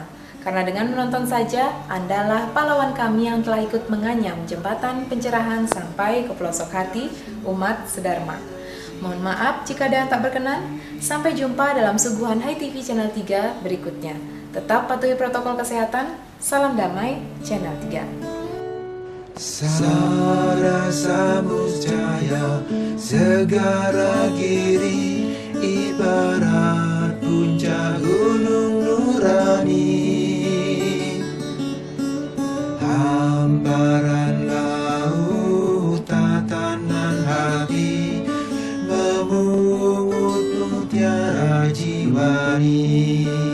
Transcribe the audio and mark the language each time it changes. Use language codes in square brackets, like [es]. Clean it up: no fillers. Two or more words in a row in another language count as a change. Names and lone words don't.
[id] Karena dengan menonton saja, Andalah pahlawan kami yang telah ikut menganyam jembatan pencerahan sampai ke pelosok hati umat sedharma. Mohon maaf jika ada yang tak berkenan. Sampai jumpa dalam suguhan Hai TV Channel 3 berikutnya. Tetap patuhi protokol kesehatan. Salam damai Channel 3. Sarasa Muscaya, segara giri, ibarat puncak gunung nurani. Hamparan laut, tatanan hati, memungut mutiara jiwani.